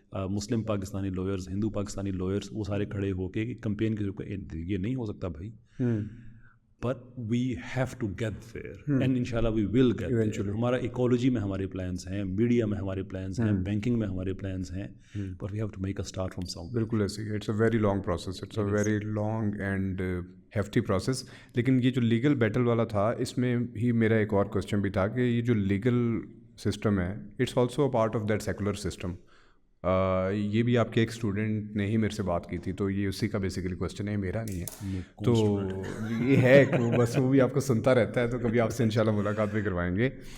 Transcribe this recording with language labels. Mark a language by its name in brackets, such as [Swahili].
[Urdu] مسلم Pakistani lawyers, ہندو Pakistani lawyers, وہ سارے کھڑے ہو کے کمپین کے یہ نہیں ہو سکتا بھائی, [English] but we have to get there and inshallah we will get there. [Urdu] ہمارا ایکولوجی میں ہمارے پلانس ہیں, میڈیا میں ہمارے پلانس ہیں, بینکنگ میں ہمارے پلانس ہیں, [English] but we have to make a start from somewhere. [Urdu] بالکل ایسے ہی. [English] It's a very long process, it's a very long and hefty process. [Urdu] لیکن یہ جو لیگل بیٹل والا تھا اس میں ہی میرا ایک اور کوشچن بھی تھا کہ یہ جو لیگل سسٹم ہے [English] It's also a part of that secular system. [Urdu] یہ بھی آپ کے ایک اسٹوڈنٹ نے ہی میرے سے بات کی تھی, تو یہ اسی کا بیسیکلی کوشچن ہے, میرا نہیں ہے. تو یہ ہے بس وہ بھی آپ کو سنتا رہتا ہے, تو کبھی آپ سے انشاءاللہ ملاقات بھی کروائیں گے.